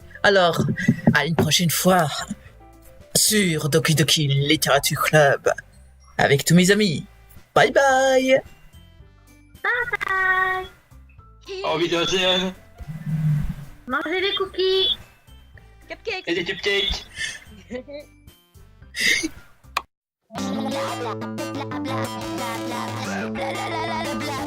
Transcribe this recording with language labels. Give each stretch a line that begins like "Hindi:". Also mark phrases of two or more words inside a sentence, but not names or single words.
French: Alors, à une prochaine fois sur Doki Doki Literature Club avec tous mes amis.
English: Bye bye. Bye.
French: Au revoir, Mangez des cookies. Cupcake. et des cupcakes. Blah blah blah blah blah blah blah blah blah blah blah.